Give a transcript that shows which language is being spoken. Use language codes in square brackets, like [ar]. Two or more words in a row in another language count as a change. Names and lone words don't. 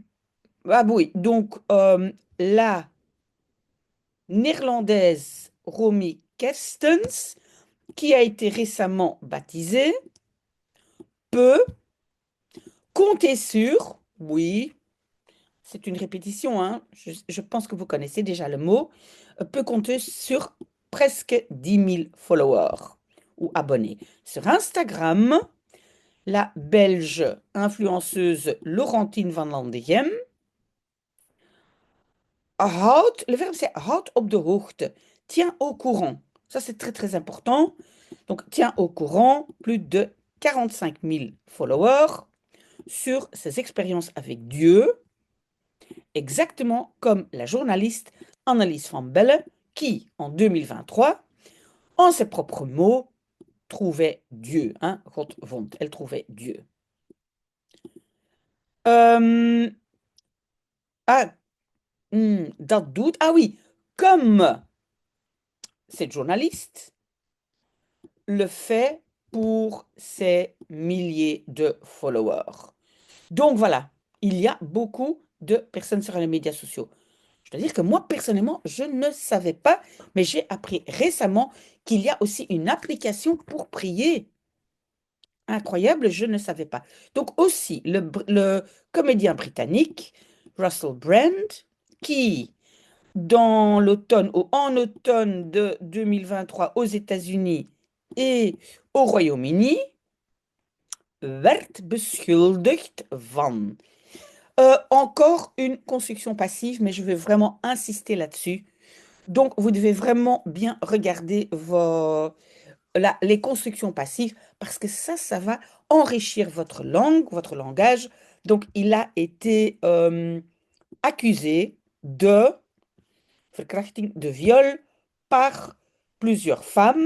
[fr] Ah oui, donc la néerlandaise Romy Kerstens, qui a été récemment baptisée, peut compter sur, oui, c'est une répétition, hein, je pense que vous connaissez déjà le mot, peut compter sur presque 10 000 followers ou abonnés. Sur Instagram, la Belge influenceuse Laurentine van Landegem le verbe c'est [nl] houd op de hoogte, [fr] tiens au courant. Ça c'est très très important. Donc tiens au courant, plus de 45 000 followers sur ses expériences avec Dieu, exactement comme la journaliste Annelies van Belle qui, en 2023, en ses propres mots, trouvait Dieu. Hein, [nl] God vond, [fr] elle trouvait Dieu. [nl] Euh, ah, dat doet. [fr] Ah oui, comme cette journaliste le fait pour ses milliers de followers. Donc voilà, il y a beaucoup de personnes sur les médias sociaux. Je dois dire que moi, personnellement, je ne savais pas, mais j'ai appris récemment qu'il y a aussi une application pour prier. Incroyable, je ne savais pas. Donc aussi, le comédien britannique Russell Brand, qui dans l'automne ou en automne de 2023 aux États-Unis et au Royaume-Uni, [nl] werd beschuldigd van. [fr] Encore une construction passive, mais je vais vraiment insister là-dessus. Donc, vous devez vraiment bien regarder les constructions passives parce que ça va enrichir votre langue, votre langage. Donc, il a été accusé de verkrachting, de viol par plusieurs femmes.